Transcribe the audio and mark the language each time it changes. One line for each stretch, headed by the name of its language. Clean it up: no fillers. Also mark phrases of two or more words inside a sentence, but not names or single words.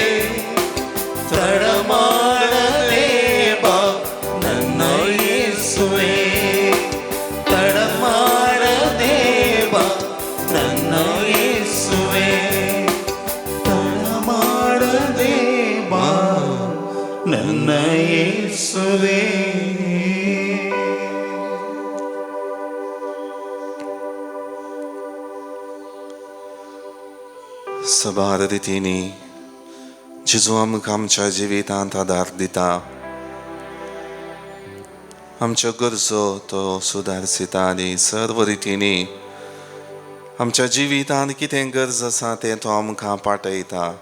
Kannada: ತಡ ಮಾಡದೆ ಬಾ ನನ್ನ ಯೇಸುವೇ. ತಡ ಮಾಡದೆ ಬಾ ನನ್ನ ಯೇಸುವೇ. ತಡ ಮಾಡದೆ ಬಾ ನನ್ನ ಯೇಸುವೇ.
Konkani: सबार रीतीने जेजू आमकां आमच्या जिवितांत आदार दिता. आमच्यो गरजो तो सुदारसिता आनी सर्व रितींनी आमच्या जिवितांत कितें गरज आसा तें तो आमकां पाटयता.